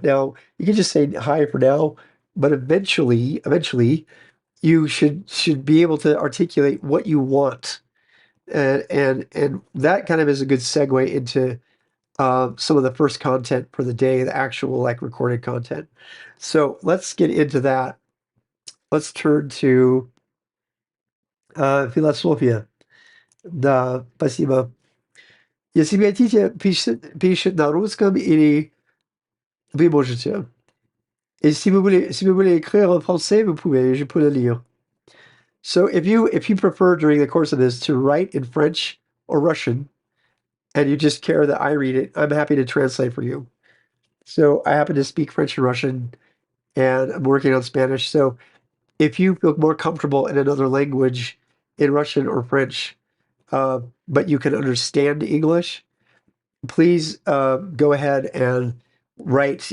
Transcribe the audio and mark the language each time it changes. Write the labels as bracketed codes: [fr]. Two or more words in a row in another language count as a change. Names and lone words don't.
[en] Now, you can just say hi for now, but eventually, you should be able to articulate what you want, and that kind of is a good segue into some of the first content for the day, the actual like recorded content. So let's get into that. Let's turn to философия. [ru] Да, спасибо. Если вы хотите, пишет на русском или вы можете. [fr] Et si vous voulez écrire en français, vous pouvez, je peux le lire. [en] So if you prefer during the course of this to write in French or Russian, and you just care that I read it, I'm happy to translate for you. So I happen to speak French and Russian, and I'm working on Spanish. So if you feel more comfortable in another language, in Russian or French, uh, but you can understand English, please go ahead and write.